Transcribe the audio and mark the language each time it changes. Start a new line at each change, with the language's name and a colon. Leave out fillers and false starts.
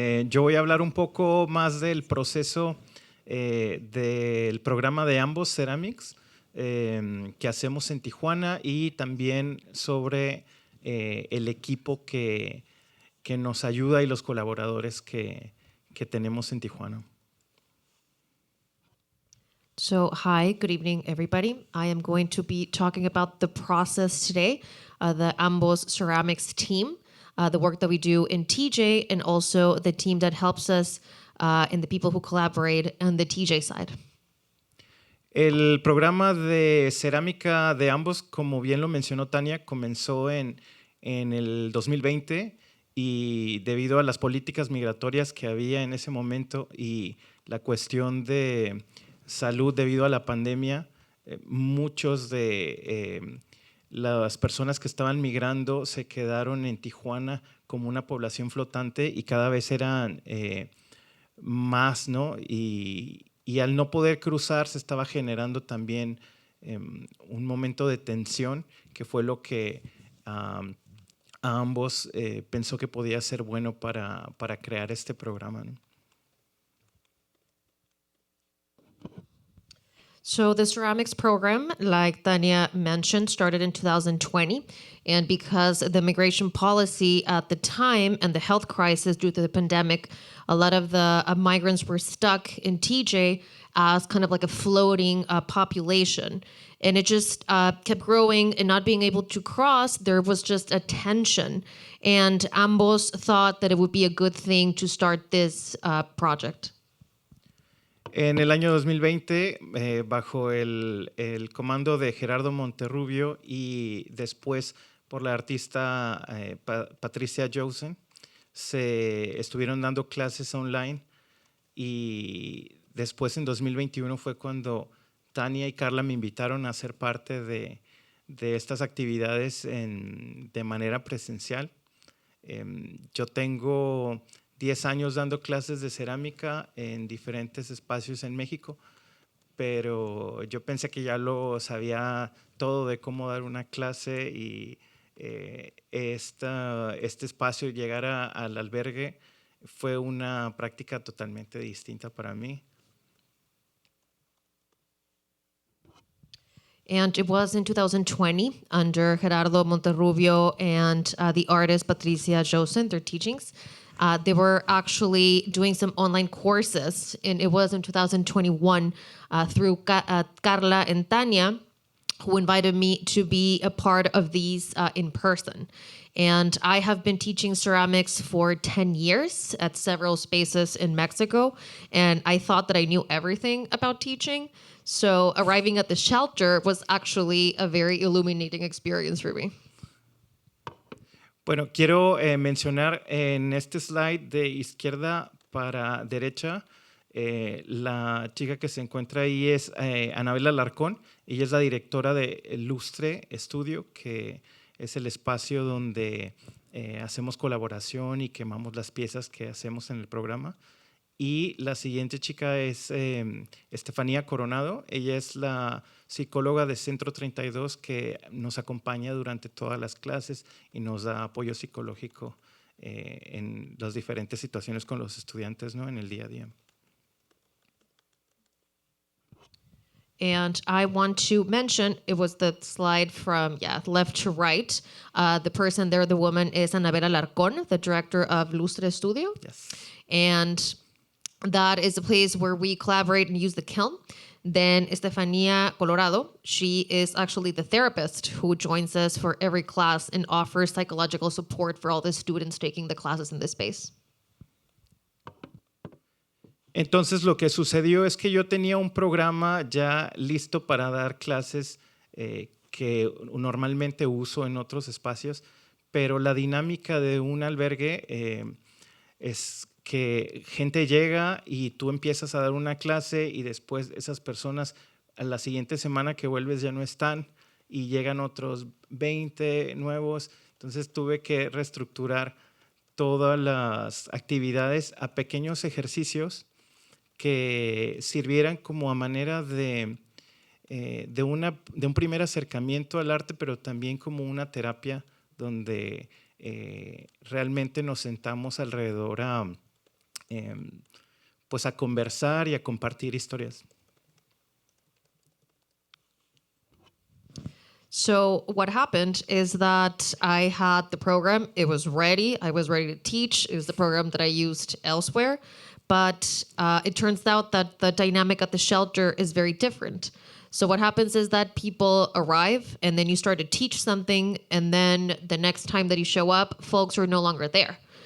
Spanish: Yo voy a hablar un poco más del proceso del programa de AMBOS Ceramics que hacemos en Tijuana, y también sobre el equipo que nos ayuda y los colaboradores que tenemos en Tijuana.
English: So, hi, good evening, everybody. I am going to be talking about the process today, the AMBOS Ceramics team, the work that we do in TJ, and also the team that helps us and the people who collaborate on the TJ side.
Spanish: El programa de cerámica de AMBOS, como bien lo mencionó Tanya, comenzó en el 2020, y debido a las políticas migratorias que había en ese momento y la cuestión de salud debido a la pandemia, muchos de las personas que estaban migrando se quedaron en Tijuana como una población flotante, y cada vez eran más, ¿no? Y al no poder cruzar se estaba generando también un momento de tensión, que fue lo que AMBOS pensó que podía ser bueno para crear este programa, ¿no?
English: So the ceramics program, like Tanya mentioned, started in 2020. And because the immigration policy at the time and the health crisis due to the pandemic, a lot of the migrants were stuck in TJ as kind of like a floating population. And it just kept growing and not being able to cross. There was just a tension. And AMBOS thought that it would be a good thing to start this project.
Spanish: En el año 2020, bajo el comando de Gerardo Monterrubio y después por la artista Patricia Josen, se estuvieron dando clases online, y después en 2021 fue cuando Tanya y Carla me invitaron a ser parte de estas actividades de manera presencial. Yo tengo 10 años dando clases de cerámica en diferentes espacios en México, pero yo pensé que ya lo sabía todo de cómo dar una clase, y este espacio, llegar al albergue, fue una práctica totalmente distinta para mí.
English: And it was in 2020 under Gerardo Monterrubio and the artist Patricia Josen, their teachings. They were actually doing some online courses, and it was in 2021 through Carla and Tanya, who invited me to be a part of these in person. And I have been teaching ceramics for 10 years at several spaces in Mexico, and I thought that I knew everything about teaching. So arriving at the shelter was actually a very illuminating experience for me.
Spanish: Bueno, quiero mencionar en este slide de izquierda para derecha La chica que se encuentra ahí es Anabela Alarcón. Ella es la directora de Lustre Estudio, que es el espacio donde hacemos colaboración y quemamos las piezas que hacemos en el programa. Y la siguiente chica es Estefanía Coronado. Ella es la psicóloga de Centro 32 que nos acompaña durante todas las clases y nos da apoyo psicológico en las diferentes situaciones con los estudiantes, ¿no? En el día a día.
English: And I want to mention, it was the slide from, left to right. The person there, the woman, is Anabela Alarcón, the director of Lustre Studio. Yes. And that is a place where we collaborate and use the kiln. Then Estefania Colorado, she is actually the therapist who joins us for every class and offers psychological support for all the students taking the classes in this space.
Spanish: Entonces lo que sucedió es que yo tenía un programa ya listo para dar clases que normalmente uso en otros espacios, pero la dinámica de un albergue es que gente llega y tú empiezas a dar una clase y después esas personas a la siguiente semana que vuelves ya no están y llegan otros 20 nuevos. Entonces tuve que reestructurar todas las actividades a pequeños ejercicios que sirvieran como a manera de un primer acercamiento al arte, pero también como una terapia donde realmente nos sentamos alrededor pues a conversar y a compartir historias.
English: So what happened is that I had the program, it was ready, I was ready to teach, it was the program that I used elsewhere, but it turns out that the dynamic at the shelter is very different. So what happens is that people arrive and then you start to teach something, and then the next time that you show up, folks are no longer there.